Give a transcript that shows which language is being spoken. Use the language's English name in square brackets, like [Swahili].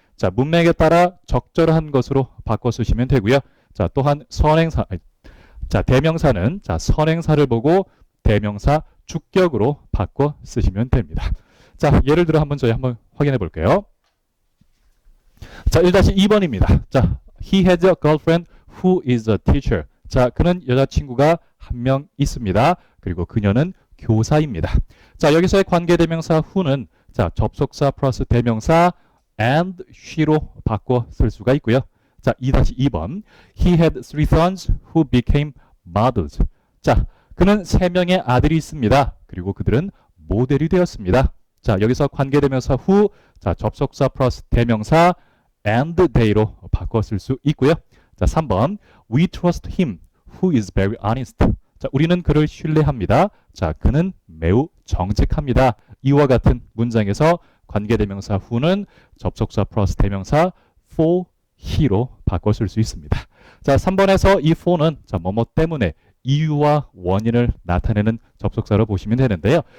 [Korean] 자, 문맥에 따라 적절한 것으로 바꿔 쓰시면 되고요. 자, 또한 선행사, 자, 대명사는 자, 선행사를 보고 대명사 주격으로 바꿔 쓰시면 됩니다. 자, 예를 들어 저희 한번 확인해 볼게요. 자, 1-2번입니다. [English] 자, he has a girlfriend who is a teacher. [Korean] 자, 그는 여자친구가 한 명 있습니다. 그리고 그녀는 교사입니다. 자, 여기서의 관계대명사 who는 자, 접속사 플러스 대명사 and she로 바꿔 쓸 수가 있고요. 자, 2-2번. [English] He had three sons who became models. [Korean] 자, 그는 3명의 아들이 있습니다. 그리고 그들은 모델이 되었습니다. 자, 여기서 관계대명사 who, 자, 접속사 플러스 대명사 and they로 바꿔 쓸 수 있고요. 자, 3번. [English] We trust him who is very honest. [Korean] 자, 우리는 그를 신뢰합니다. 자, 그는 매우 정직합니다. 이와 같은 문장에서 관계대명사 who는 접속사 플러스 대명사 for he로 바꿔 쓸 수 있습니다. 자, 3번에서 이 for는 자, 뭐뭐 때문에 이유와 원인을 나타내는 접속사로 보시면 되는데요.